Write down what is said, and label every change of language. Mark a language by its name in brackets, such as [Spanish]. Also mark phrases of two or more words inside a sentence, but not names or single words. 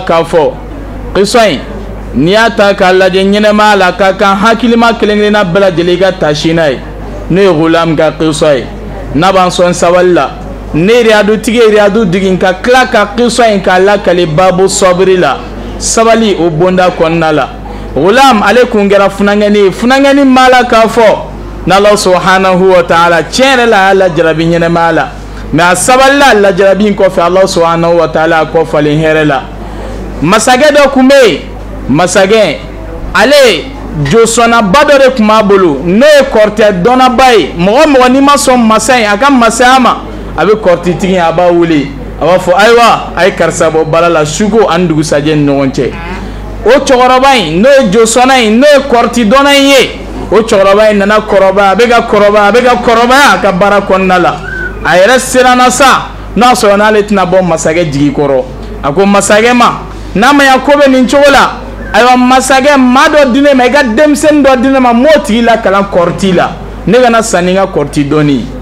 [Bambara] k'a fɔ qiswa in n'i y'a ta k'a lajɛ ɲɛnɛmaya la ka kan hakilima kelen-kelenna bɛɛ lajɛlen i ka taasi n'a ye n'o ye Ghulam ka qiswa ye n'a b'an sɔn sabali la ne riyadutigi ye riyadu digi ka tila ka qiswa in k'a lakale [Arabic] باب صبر [Bambara] la sabali o bonda kɔnɔna la Ghulam ale kun kɛra funangɛni ye funangɛni b'a la k'a fɔ n'Allah [Arabic] سبحانه وتعالى [Bambara] tiɲɛ yɛrɛ la a y'a lajarabi ɲɛnɛmaya la mais a sabali la lajarabi in kɔfɛ Allah [Arabic] سبحانه وتعالى [Bambara] a kɔfalen hɛrɛ la masakɛ dɔ kun bɛ yen masakɛ ale josɔnnaba dɔ de tun b'a bolo n'o ye kɔrɔtɛ dɔnnaba ye mɔgɔ mɔgɔ n'i ma sɔn masa in a ka masaya ma a bɛ kɔrɔtitigi a b'a wele a b'a fɔ ayiwa a ye karisa bɔ bala la suko ani dugusajɛ ni ɲɔgɔn cɛ o cɛkɔrɔba in n'o ye josɔnna in n'o ye kɔrɔti dɔnna in ye o cɛkɔrɔba in nana kɔrɔbaya a bɛ ka kɔrɔbaya a ka baara kɔnɔna la a yɛrɛ siranna sa n'a sɔrɔ n'ale tɛna bɔ masakɛ jigi kɔrɔ a ko masakɛ ma n'a ma ɲɛ ko bɛ nin cogo la ayiwa masakɛ maa dɔ di ne ma i ka denmisɛnnin dɔ di ne ma m'o tigi la kalan kɔrɔti la ne kana sanni ka kɔrɔti dɔɔni